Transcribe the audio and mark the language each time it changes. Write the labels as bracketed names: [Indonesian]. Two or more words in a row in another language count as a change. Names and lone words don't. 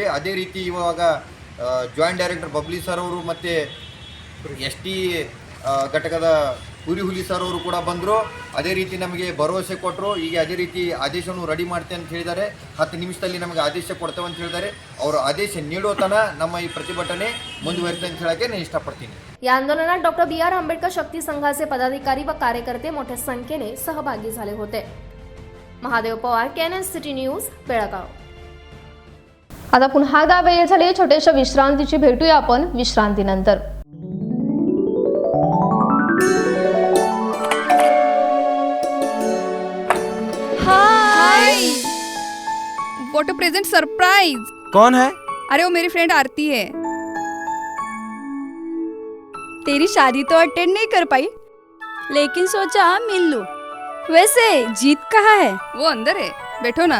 [Kannada] ಅದೇ ರೀತಿ ಇವಾಗ [English] joint director [Kannada] ಬಬ್ಲಿ ಸರ್ ಅವರು ಮತ್ತು ST ಘಟಕದ ಹುಲಿ ಸರ್ ಅವರು ಕೂಡ ಬಂದರು. ಅದೇ ರೀತಿ ನಮಗೆ ಭರವಸೆ ಕೊಟ್ಟರು. ಈಗ ಅದೇ ರೀತಿ ಆದೇಶವನ್ನು ರೆಡಿ ಮಾಡ್ತೇವೆ ಅಂತ ಹೇಳಿದ್ದಾರೆ. 10 ನಿಮಿಷದಲ್ಲಿ ನಮಗೆ ಆದೇಶ ಕೊಡ್ತೇವೆ ಅಂತ ಹೇಳಿದ್ದಾರೆ. ಅವರು ಆದೇಶ ನೀಡೋ ತನಕ ನಮ್ಮ ಈ ಪ್ರತಿಭಟನೆ ಮುಂದುವರಿತೆ ಅಂತ ಹೇಳಕ್ಕೆ ನಾನು ಇಷ್ಟಪಡ್ತೀನಿ. [Marathi] या आंदोलनात डॉक्टर BR आंबेडकर शक्ती संघाचे पदाधिकारी व कार्यकर्ते मोठ्या संख्येने सहभागी झाले होते. महादेव पवार, केएनएन सिटी न्यूज, बेळगाव. आता पुन्हा एकदा वेळ झाली छोट्याशा विश्रांतीची. भेटूया आपण विश्रांतीनंतर. [English] हाय, what a present surprise. [Hindi] कौन है? अरे वो मेरी फ्रेंड आरती है. तेरी शादी तो अटेंड नहीं कर पाई, लेकिन सोचा मिल लूं. वैसे जीत कहाँ है? वो अंदर है, बैठो ना.